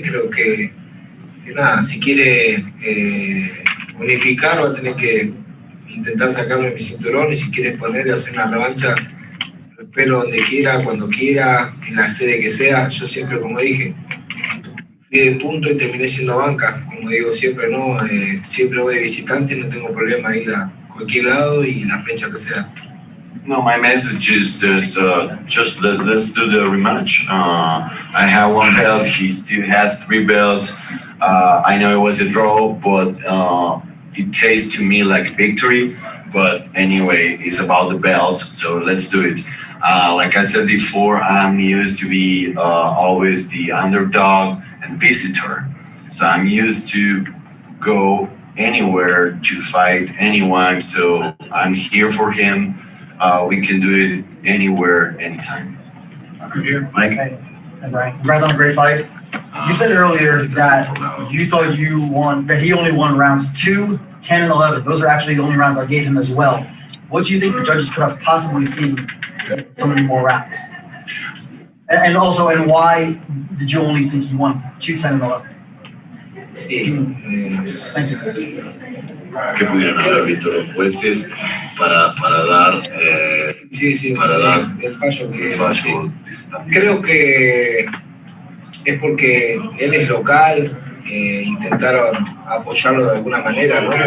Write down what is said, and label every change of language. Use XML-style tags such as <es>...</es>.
<es>Creo que nada, si quiere unificar va a tener que intentar sacarme mi cinturón, y si quiere poner y hacer una revancha, lo espero donde quiera, cuando quiera, en la sede que sea. Yo siempre, como dije, fui de punto y terminé siendo banca, como digo siempre, ¿no? Siempre voy de visitante, no tengo problema ir a cualquier lado y la fecha que sea.</es> <en>No, my message is just let's do the rematch. I have 1 belt, he still has 3 belts. I know it was a draw, but it tastes to me like victory. But anyway, it's about the belts, so let's do it. Like I said before, I'm used to be always the underdog and visitor. So I'm used to go anywhere to fight anyone. So I'm here for him. We can do it anywhere, anytime. Mike? Hey, Brian, congrats on a great fight. You said earlier that you thought that he only won rounds 2, 10, and 11. Those are actually the only rounds I gave him as well. What do you think the judges could have possibly seen so many more rounds? And why did you only think he won 2, 10, and 11? Thank you.</en> <es>Que pudieran haber visto los jueces para dar el fallo. Creo que es porque él es local, intentaron apoyarlo de alguna manera, ¿no?</es>